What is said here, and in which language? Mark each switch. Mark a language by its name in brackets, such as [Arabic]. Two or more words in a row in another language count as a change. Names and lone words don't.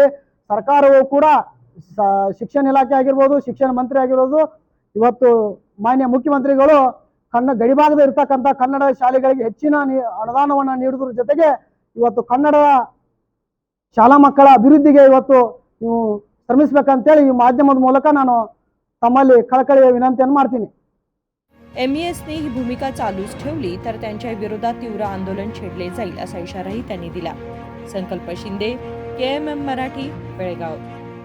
[Kannada] ಸರ್ಕಾರವು ಕೂಡ ಶಿಕ್ಷಣ ಇಲಾಖೆ ಆಗಿರ್ಬೋದು, ಶಿಕ್ಷಣ ಮಂತ್ರಿ ಆಗಿರ್ಬೋದು, ಇವತ್ತು ಮಾನ್ಯ ಮುಖ್ಯಮಂತ್ರಿಗಳು ಗಡಿಭಾಗದ ಇರ್ತಕ್ಕಂಥ ಕನ್ನಡ ಶಾಲೆಗಳಿಗೆ ಹೆಚ್ಚಿನ ಅನುದಾನವನ್ನು ನೀಡುವುದರ ಜೊತೆಗೆ ಇವತ್ತು ಕನ್ನಡ ಶಾಲಾ ಮಕ್ಕಳ ಅಭಿವೃದ್ಧಿಗೆ ಇವತ್ತು ನೀವು ಶ್ರಮಿಸಬೇಕಂತೇಳಿ ಈ ಮಾಧ್ಯಮದ ಮೂಲಕ ನಾನು [Marathi] तम्हाली कळकळीची विनंती [Kannada] मारತೀನಿ। [Marathi] एमईएसने ही भूमिका चालूच ठेवली तर त्यांच्या विरोधात तीव्र आंदोलन छेडले जाईल असा इशाराही त्यांनी दिला। संकल्प शिंदे, केएमएम मराठी, बेळगाव।